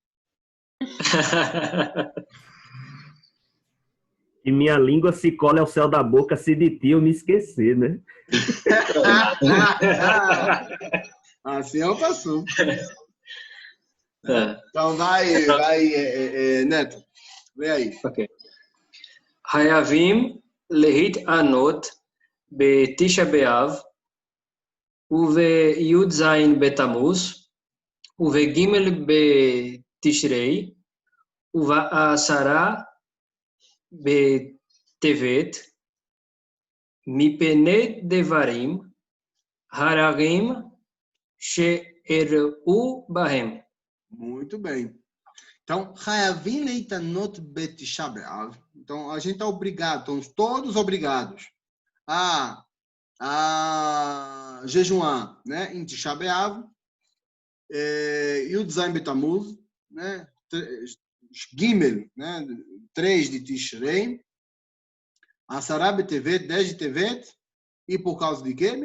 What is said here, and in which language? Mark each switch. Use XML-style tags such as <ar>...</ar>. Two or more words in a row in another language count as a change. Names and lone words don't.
<pt>E minha língua se cola ao céu da boca, se de ti eu me esquecer, né? Assim eu passo. Então vai, Neto. Vem aí. Ok.</pt> <he>חייבים להתענות בתשעה באב ובי"ז בתמוז ובג' בתשרי ובעשרה בטבת מפני דברים הרעים שאירעו בהם.</he> <pt>Muito bem. Então,</pt> <he>חייבים להתענות בתשעה באב.</he> <pt>Então, a gente está obrigado, estamos todos obrigados a jejuar, né? Em Tisha B'Av, Yud Zayin Betamuz, né? Gimel, né? 3 de Tishrei, Asara Betevet, 10 de Tevet, e por causa de quê?</pt>